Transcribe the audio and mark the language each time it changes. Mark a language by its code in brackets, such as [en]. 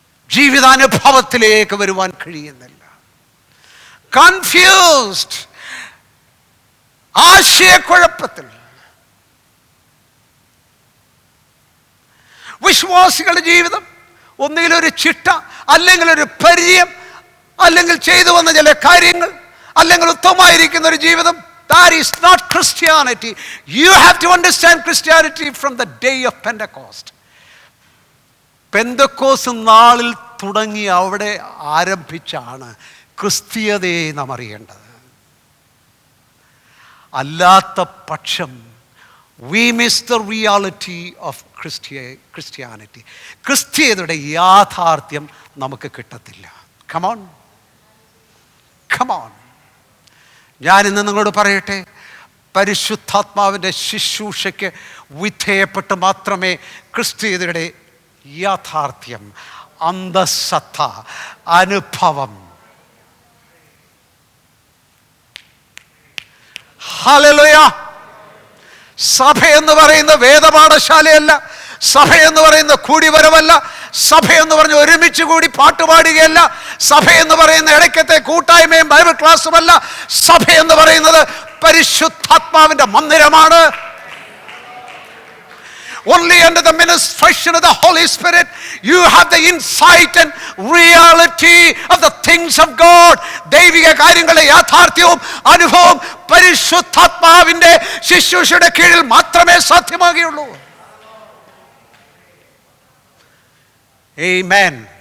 [ml] ജീവിതാനുഭവത്തിലേക്ക് വരുവാൻ കഴിയുന്നില്ല. കൺഫ്യൂസ്ഡ്, ആശയക്കുഴപ്പത്തിൽ. വിശ്വാസികളുടെ ജീവിതം ഒന്നുകിൽ ഒരു ചിട്ട, അല്ലെങ്കിൽ ഒരു പരിചയം, അല്ലെങ്കിൽ ചെയ്തു വന്ന ചില കാര്യങ്ങൾ, അല്ലെങ്കിൽ ഉത്തമമായിരിക്കുന്ന ഒരു ജീവിതം. [en] That is not Christianity. You have to understand Christianity from the day of Pentecost. [ml] പെന്തക്കോസ് നാളിൽ തുടങ്ങി അവിടെ ആരംഭിച്ചാണ് ക്രിസ്തീയതയെ നാം അറിയേണ്ടത്. അല്ലാത്ത പക്ഷം [en] we miss the reality of Christianity. [ml] ക്രിസ്തീയതയുടെ യാഥാർത്ഥ്യം നമുക്ക് കിട്ടത്തില്ല. [en] Come on. Come on. [ml] ഞാൻ ഇന്ന് നിങ്ങളോട് പറയട്ടെ, പരിശുദ്ധാത്മാവിൻ്റെ ശുശ്രൂഷയ്ക്ക് വിധേയപ്പെട്ട് മാത്രമേ ക്രിസ്തീയതയുടെ യാഥാർത്ഥ്യം, അന്തഃസത്ത, അനുഭവം. ഹല്ലേലൂയ. സഭയെന്ന് പറയുന്ന വേദപാഠശാലയല്ല, സഭയെന്ന് പറയുന്ന കൂടിവരവല്ല, സഭയെന്ന് പറഞ്ഞ് ഒരുമിച്ച് കൂടി പാട്ടുപാടുകയല്ല, സഭയെന്ന് പറയുന്ന ഇടയ്ക്കത്തെ കൂട്ടായ്മയും ബൈബിൾ ക്ലാസ്സുമല്ല. സഭയെന്ന് പറയുന്നത് പരിശുദ്ധാത്മാവിന്റെ മന്ദിരമാണ്. [en] Only under the ministration of the Holy Spirit you have the insight and reality of the things of God. [ml] ദൈവിക കാര്യങ്ങളുടെ യാഥാർത്ഥ്യവും അനുഭവവും പരിശുദ്ധാത്മാവിന്റെ ശുശ്രൂഷയുടെ കീഴിൽ മാത്രമേ സാധ്യമാകുകയുള്ളൂ. [en] Amen.